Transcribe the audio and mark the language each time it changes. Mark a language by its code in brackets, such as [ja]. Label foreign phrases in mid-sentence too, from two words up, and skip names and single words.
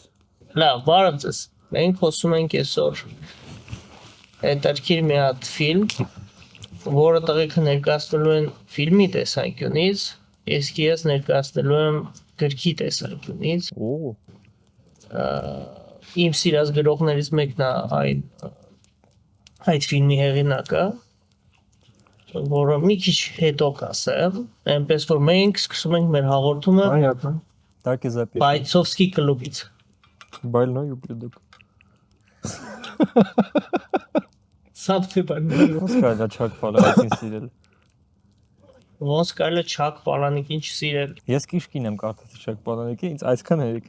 [hy] Լավ, բարև ձեզ։ Մենք խոսում ենք այսօր հետաքրքիր մի հատ ֆիլմ, որը տղեկը ներկայացնելու են ֆիլմի տեսանկյունից, իսկ ես ներկայացնելու եմ գրքի տեսանկյունից։ Իմ սիրած գրողներից մեկն է այդ ֆիլմի հեղինակը, որը մի քիչ հետո կասեմ, այնպես որ մենք սկսում ենք մեր հաղորդումը [ru] Так и запишем. [hy] Բայցովսկի կլուբից։ [ru] Больной ублюдок. [hy] Սա թե բանը։ Ոնց կարելի է Չակ Պալանիկին սիրել։ Ոնց կարելի է Չակ Պալանիկին չսիրել։ Ես քիշկին եմ կարդացել Չակ Պալանիկի, ինձ այսքան հերիք է։